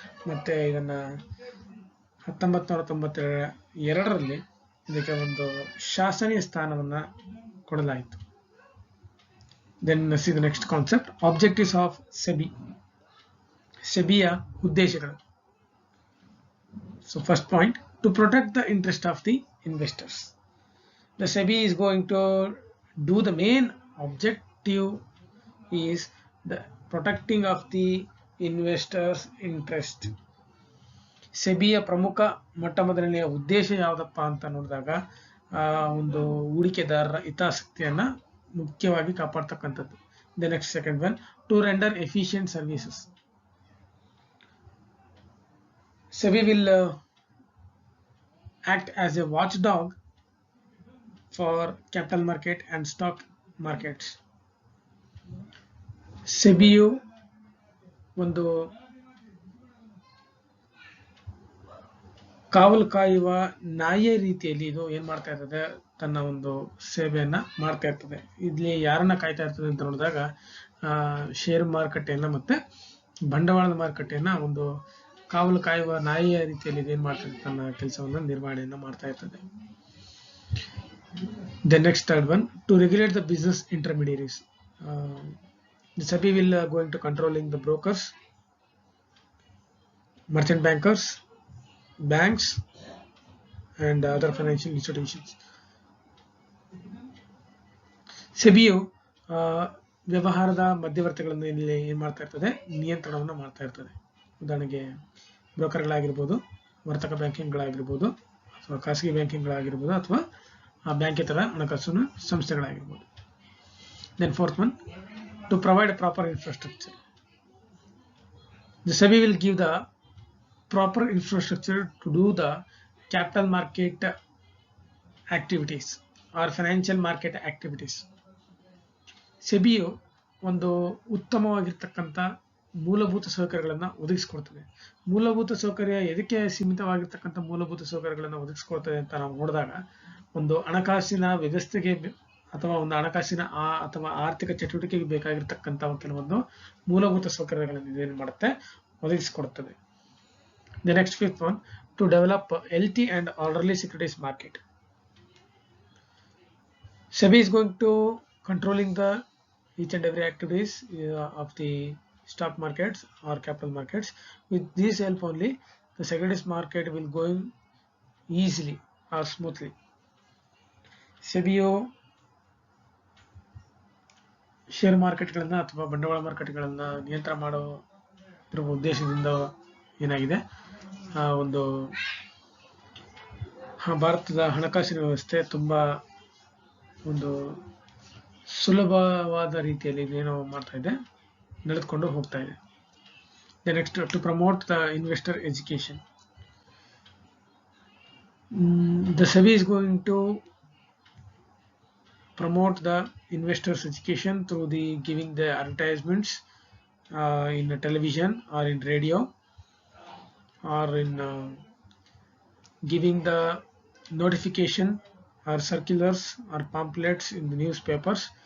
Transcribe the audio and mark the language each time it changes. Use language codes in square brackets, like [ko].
[kn] ಮತ್ತೆ ಇದನ್ನ 1992ರಲ್ಲಿ ಇದಕ್ಕೆ ಒಂದು ಶಾಸನೀಯ ಸ್ಥಾನವನ್ನ ಕೊಡಲಾಯಿತು. [en] Then see the next concept, objectives of SEBI. [kn] ಸೆಬಿಯ ಉದ್ದೇಶಗಳು. [en] So first point, to protect the interest of the investors. The SEBI is going to do, the main objective is the protecting of the investors interest. [kn] ಸೆಬಿಯ ಪ್ರಮುಖ ಮೊಟ್ಟಮೊದಲನೆಯ ಉದ್ದೇಶ ಯಾವುದಪ್ಪ ಅಂತ ನೋಡಿದಾಗ ಒಂದು ಹೂಡಿಕೆದಾರರ ಹಿತಾಸಕ್ತಿಯನ್ನ ಮುಖ್ಯವಾಗಿ ಕಾಪಾಡ್ತಕ್ಕಂಥದ್ದು. [en] The next second one, to render efficient services. SEBI will act as a watchdog for capital market and stock markets. [kn] ಸೆಬಿಯು ಒಂದು ಕಾವಲು ಕಾಯುವ ನಾಯಿಯ ರೀತಿಯಲ್ಲಿ ಇದು ಏನ್ ಮಾಡ್ತಾ ಇರ್ತದೆ, ತನ್ನ ಒಂದು ಸೇವೆಯನ್ನ ಮಾಡ್ತಾ ಇರ್ತದೆ. ಇಲ್ಲಿ ಯಾರನ್ನ ಕಾಯ್ತಾ ಇರ್ತದೆ ಅಂತ ನೋಡಿದಾಗ ಷೇರು ಮಾರುಕಟ್ಟೆಯನ್ನ ಮತ್ತೆ ಬಂಡವಾಳದ ಮಾರುಕಟ್ಟೆಯನ್ನ ಒಂದು ಕಾವಲು ಕಾಯುವ ನಾಯಿಯ ರೀತಿಯಲ್ಲಿ ಇದೇನ್ ಮಾಡ್ತದೆ, ತನ್ನ ಕೆಲಸವನ್ನ ನಿರ್ವಹಣೆಯನ್ನ ಮಾಡ್ತಾ ಇರ್ತದೆ. [en] The next third one, to regulate the business intermediaries. The SEBI will going to controlling the brokers, merchant bankers, banks and other financial institutions. [kn] ಸೆಬಿಯು ವ್ಯವಹಾರದ ಮಧ್ಯವರ್ತಿಗಳನ್ನು ಇಲ್ಲಿ ಏನ್ ಮಾಡ್ತಾ ಇರ್ತದೆ, ನಿಯಂತ್ರಣವನ್ನು ಮಾಡ್ತಾ ಇರ್ತದೆ. ಉದಾಹರಣೆಗೆ ಬ್ರೋಕರ್ಗಳಾಗಿರ್ಬೋದು, ವರ್ತಕ ಬ್ಯಾಂಕಿಂಗ್ಗಳಾಗಿರ್ಬೋದು, ಅಥವಾ ಖಾಸಗಿ ಬ್ಯಾಂಕಿಂಗ್ಗಳಾಗಿರ್ಬೋದು, ಅಥವಾ ಬ್ಯಾಂಕೇತರ ಹಣಕಾಸಿನ ಸಂಸ್ಥೆಗಳಾಗಿರ್ಬೋದು. [en] Then fourth one, to provide proper infrastructure. The SEBI will give the proper infrastructure to do the capital market activities or financial market activities. [kn] ಸೆಬಿಯು ಒಂದು ಉತ್ತಮವಾಗಿರ್ತಕ್ಕಂಥ ಮೂಲಭೂತ ಸೌಕರ್ಯಗಳನ್ನು ಒದಗಿಸಿಕೊಡ್ತದೆ. ಮೂಲಭೂತ ಸೌಕರ್ಯ ಎದಕ್ಕೆ ಸೀಮಿತವಾಗಿರ್ತಕ್ಕಂಥ ಮೂಲಭೂತ ಸೌಕರ್ಯಗಳನ್ನು ಒದಗಿಸಿಕೊಡ್ತದೆ ಅಂತ ನಾವು ನೋಡಿದಾಗ, ಒಂದು ಹಣಕಾಸಿನ ವ್ಯವಸ್ಥೆಗೆ ಅಥವಾ ಒಂದು ಹಣಕಾಸಿನ ಅಥವಾ ಆರ್ಥಿಕ ಚಟುವಟಿಕೆಗೆ ಬೇಕಾಗಿರ್ತಕ್ಕಂಥ ಕೆಲವೊಂದು ಮೂಲಭೂತ ಸೌಕರ್ಯಗಳನ್ನು ಇದೇನು ಮಾಡುತ್ತೆ, ಒದಗಿಸಿಕೊಡುತ್ತದೆ. [en] The next fifth one, to develop healthy and orderly securities market. SEBI is going to controlling the each and every activities of the stock markets or capital markets. With this help only, the securities market will going easily or smoothly. [kn] ಸೆಬಿಯು share ಮಾರ್ಕೆಟ್ಗಳನ್ನ ಅಥವಾ ಬಂಡವಾಳ ಮಾರುಕಟ್ಟೆಗಳನ್ನ ನಿಯಂತ್ರಣ ಮಾಡೋ ಉದ್ದೇಶದಿಂದ ಏನಾಗಿದೆ, ಒಂದು ಭಾರತದ ಹಣಕಾಸಿನ ವ್ಯವಸ್ಥೆ ತುಂಬಾ ಒಂದು ಸುಲಭವಾದ ರೀತಿಯಲ್ಲಿ ಇದೇನೋ ಮಾಡ್ತಾ ಇದೆ, ನಡೆದುಕೊಂಡು ಹೋಗ್ತಾ ಇದೆ. [en] Next, to promote the investor education. The SEBI is going to promote the investors education through the giving the advertisements in television or in radio, or in giving the notification or circulars or pamphlets in the newspapers.